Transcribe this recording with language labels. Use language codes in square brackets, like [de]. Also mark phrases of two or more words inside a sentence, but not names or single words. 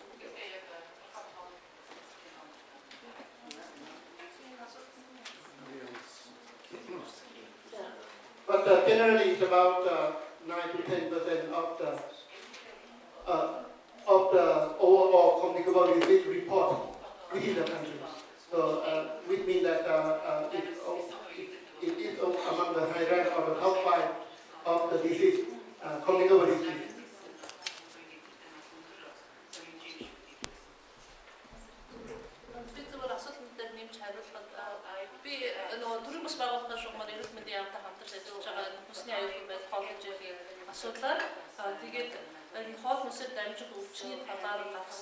[en] But generally, it's about 9 to 10% of the overall communicable disease report within the country. So, which means that it is among the high rank or the top 5 of the disease, communicable disease. [mn] Асуудлаар тэгээд энэ хоол хүнсээр дамжих өвчний талаар гаргасан